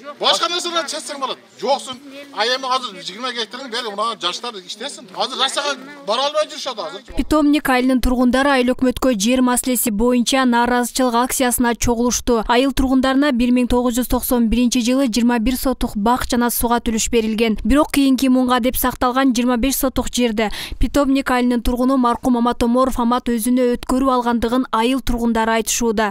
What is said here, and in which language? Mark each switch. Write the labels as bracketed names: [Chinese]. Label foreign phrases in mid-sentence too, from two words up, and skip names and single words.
[Uzbek] Başka narsalarni chetsang bo'ladi. Yo'qsin, ayemi hozir 20 gektarning beri buna yoshlar ishlasin. Hozir rasaga bora olmay yurishadi hozir. [Kyrgyz] Питомник айылынын тургундары айыл өкмөткө жер маселеси боюнча нааразычылык акциясына чогулушту. Айыл тургундарына 1991-жылы 21 сотук бак жана суга төлөш берилген. Бирок кийинки мунга деп сакталган 25 сотук жерди Питомник айылынын тургуну маркум Мамат Оморов Амат өзүнө өткөрүп алгандыгын айыл тургундары айтышууда.